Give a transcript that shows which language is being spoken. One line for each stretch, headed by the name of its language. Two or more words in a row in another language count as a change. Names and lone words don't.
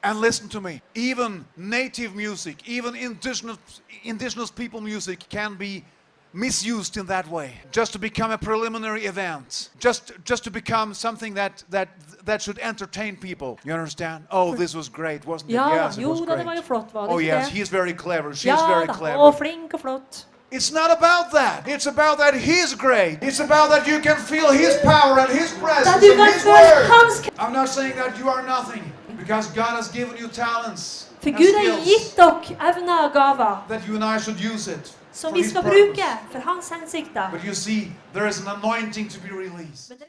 English: And listen to me, even native music, even indigenous people music can be misused in that way. Just to become a preliminary event. Just to become something that should entertain people. You understand? Oh, this was great, wasn't it? Yes, it was great.
Norwegian: Det var jo flott, var det
English: Oh
Norwegian: ikke
English: yes,
Norwegian: det?
English: he's very clever. She's
Norwegian: Ja
English: very
Norwegian: da,
English: clever.
Norwegian: og flink og flott.
English: It's not about that. It's about that He's great. It's about that you can feel His power and His presence
Norwegian: Da du
English: and
Norwegian: kan
English: His
Norwegian: føle
English: word.
Norwegian: hans
English: I'm not saying that you are nothing, because God has given you talents.
Norwegian: For
English: and
Norwegian: Gud har
English: skills
Norwegian: gitt dere evner og gaver
English: that you and I should use it
Norwegian: som
English: for
Norwegian: vi
English: His
Norwegian: skal
English: purpose.
Norwegian: bruke for hans hensikter.
English: But you see, there is an anointing to be released.